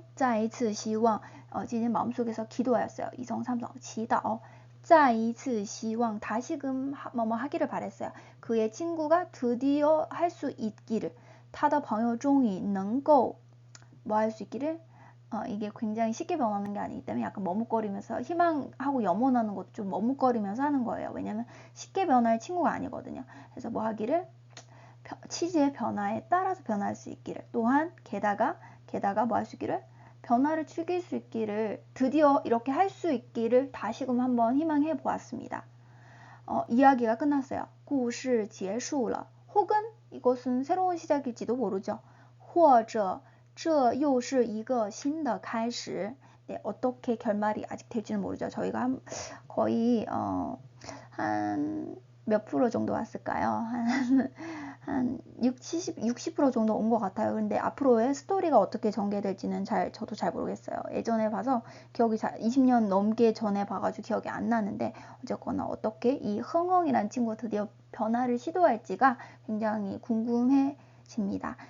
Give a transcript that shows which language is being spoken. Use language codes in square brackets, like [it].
[zh] 积极在心中祈祷再一次希望 [ko] 마음속에서 기도하였어요. 이성삼성祈祷 再一次希望 다시금 뭐뭐 하기를 바랬어요. 그의 친구가 드디어 할 수 있기를 [zh] 他的朋友终于能够 [ko] 뭐 할 수 있기를 이게 굉장히 쉽게 변하는 게 아니기 때문에 약간 머뭇거리면서 희망하고 염원하는 것도 좀 머뭇거리면서 하는 거예요. 왜냐면 쉽게 변할 친구가 아니거든요. 그래서 뭐 하기를 치즈의 변화에 따라서 변할 수 있기를 또한 게다가 뭐 할 수 있기를 변화를 즐길 수 있기를 드디어 이렇게 할 수 있기를 다시금 한번 희망해 보았습니다. 이야기가 끝났어요. [zh] 故事结束了 [ko] 혹은 이것은 새로운 시작일지도 모르죠. [zh] 或者这又是一个新的开始. [ko] 네, 어떻게 결말이 아직 될지는 모르죠. 저희가 거의 한 몇 프로 정도 왔을까요? 한 60% 정도 온 것 같아요. 근데 앞으로의 스토리가 어떻게 전개될지는 저도 잘 모르겠어요. 예전에 봐서 기억이 20년 넘게 전에 봐가지고 기억이 안 나는데 어쨌거나 어떻게 이 흥흥이라는 친구가 드디어 변화를 시도할지가 굉장히 궁금해집니다.